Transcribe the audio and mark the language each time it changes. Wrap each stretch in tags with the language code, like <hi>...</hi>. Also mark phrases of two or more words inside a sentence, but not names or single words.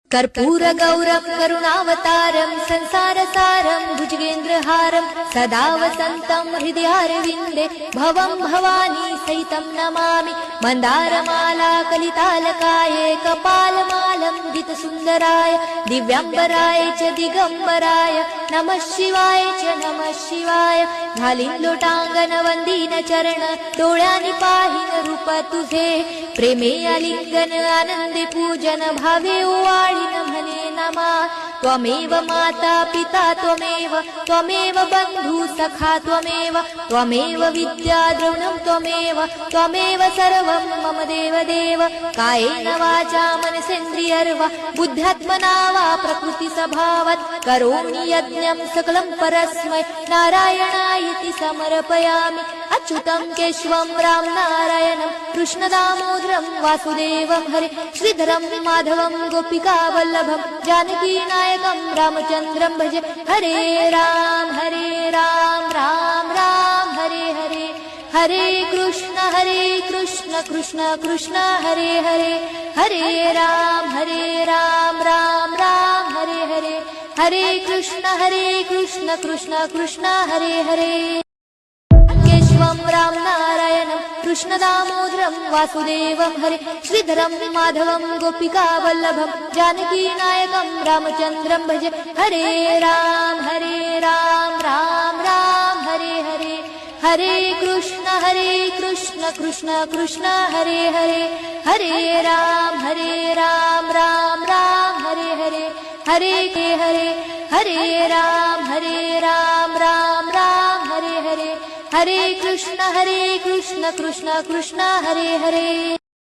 <sa>कर्पूरगौरं करुणावतारं संसारसारं भुजगेन्द्रहारं सदा वसन्तं हृदयारविन्दे भवं भवानी सहितं नमामि। मन्दारमाला कलितालकाये कपालमालं दितसुन्दराय दिव्याम्बराय च दिगम्बराय नमः शिवाय च नमः शिवाय।</sa> <mr>घालीन लोटांगण वंदीन चरण डोळ्यांनी पाहिन रूप तुझे प्रेमे आलिंगन आनंदे पूजन भावे ओवाळीन म्हणे नमा।</mr> <sa>त्वमेव माता पिता त्वमेव बंधु सखा त्वमेव विद्या द्रविणं त्वमेव सर्वं मम देव कायेन वाचा मनसेन्द्रियर्वा बुद्ध्यात्मना वा प्रकृति स्वभावात् करोमि यज्ञं सकलं परस्मै नारायणायति समर्पयामि। अच्युतं केशवं राम नारायणं कृष्णदामोदरं वासुदेवं हरे श्रीधरं माधवं गोपिकावल्लभं जानकीनायकं रामचन्द्रं भजे। हरे राम राम राम हरे हरे हरे कृष्ण कृष्ण कृष्ण हरे हरे हरे राम राम राम हरे हरे हरे कृष्ण कृष्ण कृष्ण हरे हरे। केशवं राम नारायणं कृष्णदामोदरं वासुदेवं हरे श्रीधरं माधवं गोपिकावल्लभं जानकीनायकं रामचन्द्रं भजे। हरे राम राम राम हरे हरे हरे कृष्ण कृष्ण कृष्ण हरे हरे हरे राम राम राम हरे हरे हरे हरे राम राम राम हरे हरे हरे कृष्ण कृष्ण कृष्ण हरे हरे।</sa>